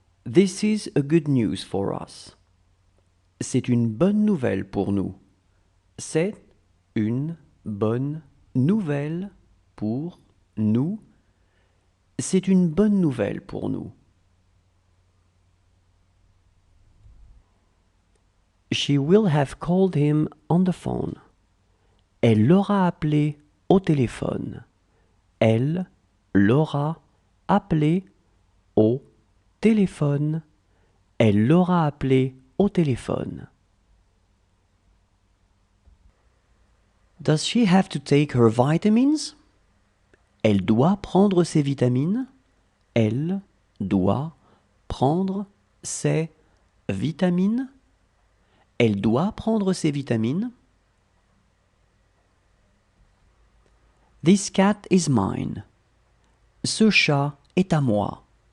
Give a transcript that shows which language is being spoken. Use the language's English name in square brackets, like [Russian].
[English] This is a good news for us. [French] C'est une bonne nouvelle pour nous. C'est une bonne nouvelle pour nous. C'est une bonne nouvelle pour nous. [English] She will have called him on the phone. [French] Elle l'aura appelé au téléphone. Elle l'aura appelé au téléphone. Elle l'aura appelé au téléphone. [English] Does she have to take her vitamins? [French] Elle doit prendre ses vitamines. Elle doit prendre ses vitamines. Elle doit prendre ses vitamines. [English] This cat is mine. [French] Ce chat est à moi.